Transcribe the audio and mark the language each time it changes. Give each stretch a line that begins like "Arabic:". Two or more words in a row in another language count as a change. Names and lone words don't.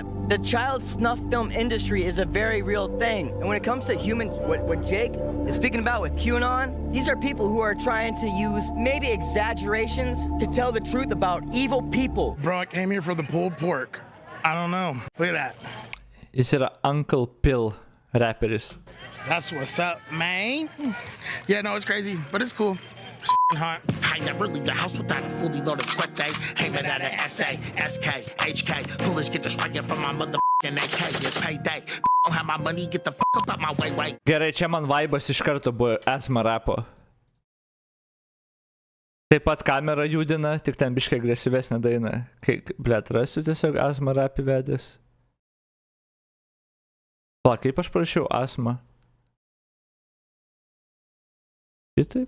English: The child snuff film industry is a very real thing. And when it comes to humans, what Jake is speaking about with QAnon, these are people who are trying to use maybe exaggerations to tell the truth about evil people. Bro, I came here for the pulled pork. I don't know. Look at that.
Lithuanian: Jis yra Uncle Pill raperis.
English: That's what's up, man. Yeah, no, it's crazy, but it's cool. It's hot. I never leave the house without a fully loaded quick day. Aiming at an SA, SK, HK. Police get distracted from my motherfucking AK. It's payday. Don't have my money, get the fuck up out my way.
Lithuanian: Gerai, čia man vaibas iš karto buvo esma rapo. Taip pat kamera judina, tik ten biškai agresyvesnė daina. Kai, blėt, rasiu tiesiog asma rapį vedęs. Pala, kaip aš parašiau asma? Šitaip?